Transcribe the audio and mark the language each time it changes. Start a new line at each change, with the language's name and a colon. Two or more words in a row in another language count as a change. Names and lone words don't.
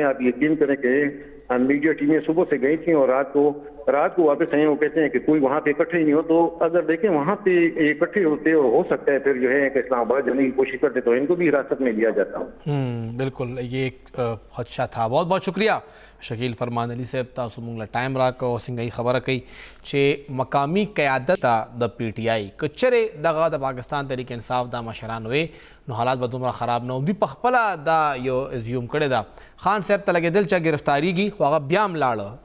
Urdu: آپ یقین کریں کہ میڈیا ٹیمیں صبح سے گئی تھیں اور رات کو واپس آئیں. وہ کہتے ہیں کہ کوئی وہاں پہ اکٹھے ہی نہیں ہو. تو اگر دیکھیں وہاں پہ اکٹھے ہوتے اور ہو سکتا ہے پھر جو ہے کہ اسلام آباد جانے کی کوشش کرتے تو ان کو بھی حراست میں لیا جاتا. بالکل یہ ایک خدشہ تھا. بہت بہت شکریہ
Pashto: شکیل فرمان علی صاحب تاسو مونږ له ټایم راکړو او څنګه خبره کوي چې مقامی قیادت د پی ټی آی که چېرې دغه د پاکستان تحریک انصاف دا مشران وې نو حالات به دومره خراب نه و. دوی په خپله دا یو زیوم کړې ده. خان صاحب ته لګېدل چې ګرفتاریږي خو هغه بیا هم لاړه.